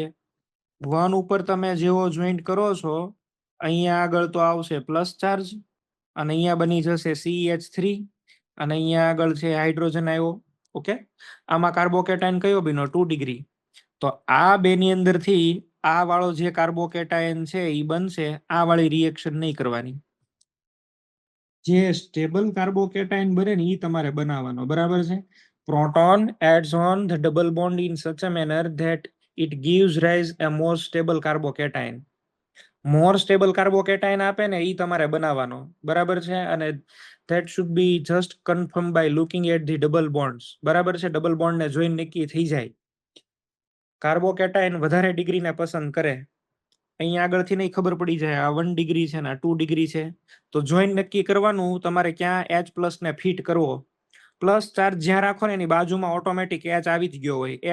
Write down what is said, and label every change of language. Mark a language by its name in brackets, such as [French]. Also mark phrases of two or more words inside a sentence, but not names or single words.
[Gujarati] 1 ઉપર તમે જેવો જોઈન્ટ કરો છો અહીંયા આગળ તો આવશે [English] plus charge, [Gujarati] અને અહીંયા બની જશે CH3, અને અહીંયા આગળ છે હાઇડ્રોજન આવ્યો. ઓકે, આમાં કાર્બોકેટાયન કયો બન્યો? 2 ડિગ્રી. તો આ બેની અંદરથી આ વાળો જે કાર્બોકેટાયન છે એ બનશે. આ વાળી રિએક્શન નહીં કરવાની. જે સ્ટેબલ કાર્બોકેટાયન બને ને એ તમારે બનાવવાનો. બરાબર છે? [English] Proton adds on the double bond in such a manner that it gives rise a more stable carbocation. more stable carbocation [Gujarati] આપે ને એ તમારે બનાવવાનો. બરાબર છે? અને [English] that should be just confirmed by looking at the double bonds. [Gujarati] બરાબર છે, [English] double bond [Gujarati] ને જોઈને નક્કી થઈ જાય. કાર્બોકેટાયન વધારે ડિગ્રીને પસંદ કરે, અહીંયા આગળથી નહીં ખબર પડી જાય આ 1 ડિગ્રી છે ને 2 ડિગ્રી છે, તો જોઈન નક્કી કરવાનું તમારે ક્યાં H+ ને ફિટ કરવો. [English] plus charge [Gujarati] જ્યાં રાખો ને એની બાજુમાં ઓટોમેટિક H આવી જ ગયો હોય.